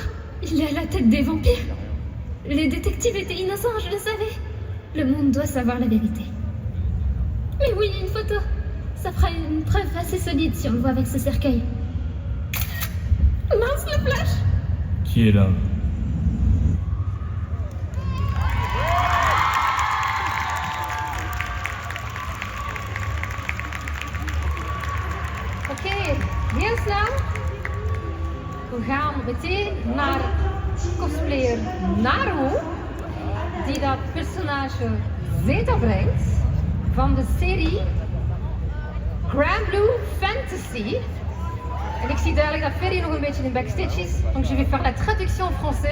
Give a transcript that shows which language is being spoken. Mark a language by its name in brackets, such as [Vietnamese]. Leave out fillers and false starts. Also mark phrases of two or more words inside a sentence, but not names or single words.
[French] Il est à la tête des vampires. Les détectives étaient innocents, je le savais. Le monde doit savoir la vérité. Mais oui, une photo. Ça fera une preuve assez solide si on le voit avec ce cercueil. Mince, le flash! Qui est là? [Dutch] Oké, heel snel. We gaan meteen naar cosplayer Naru, die dat personage Zeta brengt van de serie Granblue Fantasy. En ik zie duidelijk dat Ferry nog een beetje in backstage is, [French] donc je vais faire la traduction en français.